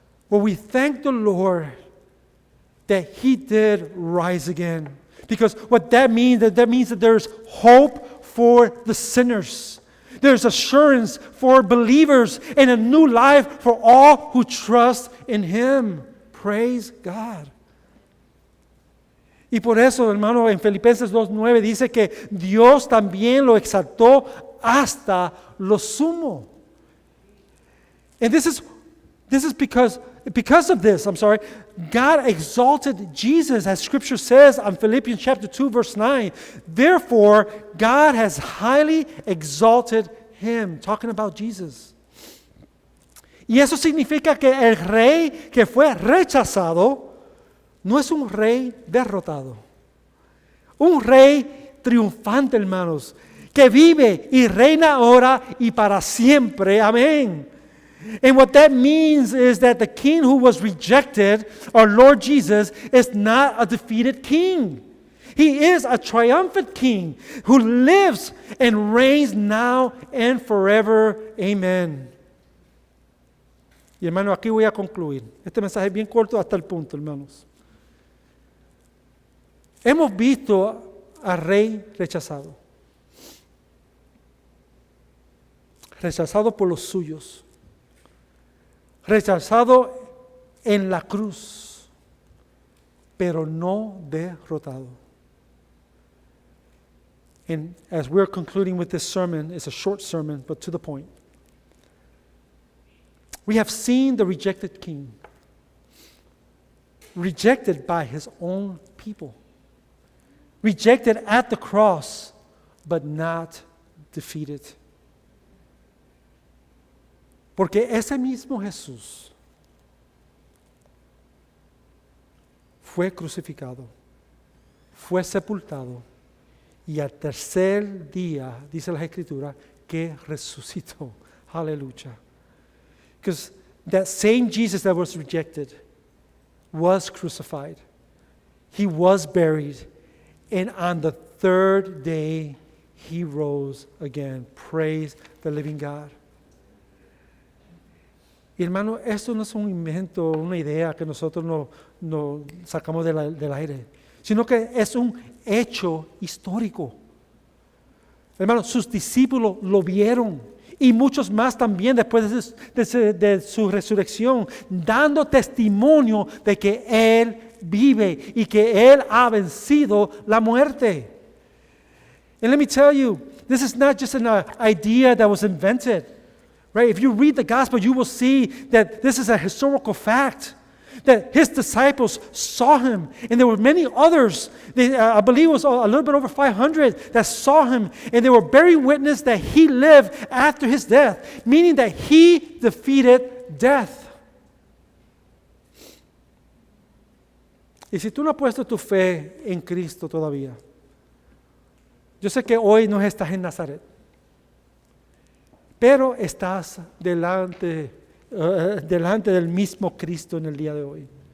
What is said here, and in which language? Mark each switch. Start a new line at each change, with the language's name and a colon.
English: Well, we thank the Lord that He did rise again. Because what that means that there's hope for the sinners. There's assurance for believers and a new life for all who trust in Him. Praise God.
Spanish: Y por eso, hermano, en Filipenses 2:9 dice que Dios también lo exaltó hasta lo sumo.
English: And this is because of this, God exalted Jesus, as Scripture says on Philippians chapter 2, verse 9. Therefore, God has highly exalted him, talking about Jesus.
Spanish: Y eso significa que el rey que fue rechazado no es un rey derrotado. Un rey triunfante, hermanos, que vive y reina ahora y para siempre. Amén.
English: And what that means is that the king who was rejected, our Lord Jesus, is not a defeated king. He is a triumphant king who lives and reigns now and forever. Amen.
Spanish: Y hermano, aquí voy a concluir. Este mensaje es bien corto hasta el punto, hermanos. Hemos visto al rey rechazado. Rechazado por los suyos. Rechazado en la cruz, pero no derrotado.
English: And as we're concluding with this sermon, it's a short sermon, but to the point. We have seen the rejected king, rejected by his own people, rejected at the cross, but not defeated.
Spanish: Porque ese mismo Jesús fue crucificado, fue sepultado y al tercer día, dice la Escritura, que resucitó. Aleluya.
English: Because that same Jesus that was rejected was crucified. He was buried. And on the third day, he rose again. Praise the living God.
Spanish: Y hermano, esto no es un invento, una idea que nosotros no sacamos del aire, sino que es un hecho histórico. Hermano, sus discípulos lo vieron y muchos más también después de su resurrección, dando testimonio de que Él vive y que Él ha vencido la muerte.
English: And let me tell you, this is not just an idea that was invented. Right? If you read the gospel, you will see that this is a historical fact. That his disciples saw him, and there were many others. I believe it was a little bit over 500 that saw him, and they were bearing witness that he lived after his death, meaning that he defeated death.
Spanish: Y si tú no has puesto tu fe en Cristo todavía, yo sé que hoy no estás en Nazaret, pero estás delante del mismo Cristo en el día de hoy.